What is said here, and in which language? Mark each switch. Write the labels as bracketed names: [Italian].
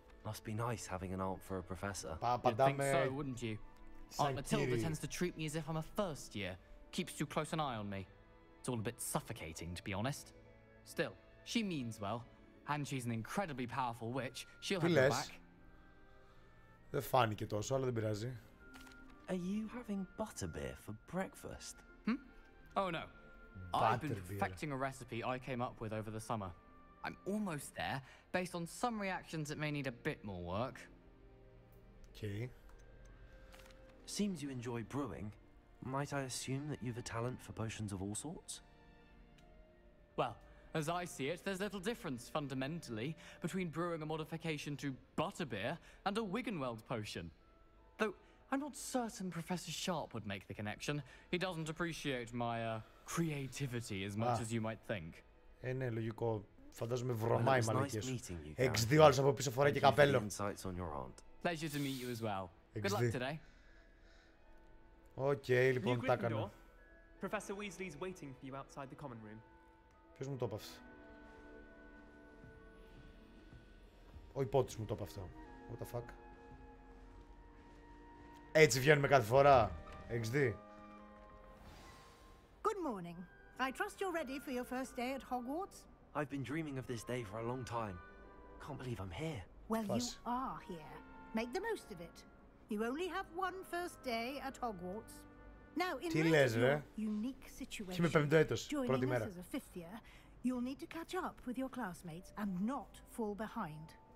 [English] Must be nice having an aunt for a professor. You'd think so, wouldn't you? Aunt Matilda tends to treat me as if I'm a first year. Keeps too close an eye on me. It's all a bit suffocating, to be honest. Still, she means well. And she's an incredibly powerful witch. She'll have your back. [Greek] Δεν φάνηκε τόσο, αλλά δεν πειράζει. [English] Are you having butterbeer for breakfast? Oh no. I've been perfecting a recipe I came up with over the summer. I'm almost there, based on some reactions that may need a bit more work. Okay. Seems you enjoy brewing. Might I assume that you've a talent for potions of all sorts? Well, as I see it, there's little difference, fundamentally, between brewing a modification to butterbeer and a Wiggenweld potion. Though, I'm not certain Professor Sharp would make the connection. He doesn't appreciate my, creativity as much as you might think. [Greek] Ναι, λογικό. Φαντάζομαι βρωμάει μαλακές. Έχεις δύο άλλους από πίσω φοράει και καπέλο. [English] Pleasure to meet you as well. Good luck today. [Greek] Οκ, λοιπόν, τα έκανα. [English] Professor Weasley's waiting for you outside the common room. [Greek] Ποιος μου το είπε αυτό? Ο υπότης μου το είπε αυτό. [English] What the fuck. [Greek] Έτσι βγαίνουμε κάθε φορά. Έχεις δει? [English] Good morning. I trust you're ready for your first day at Hogwarts? I've been dreaming of this day for a long time. Can't believe I'm here. Well, you are here. Make the most of it. You only have one first day at Hogwarts. Now, in light of your unique situation, joining us as a fifth year, you'll need to catch up with your classmates and not fall behind.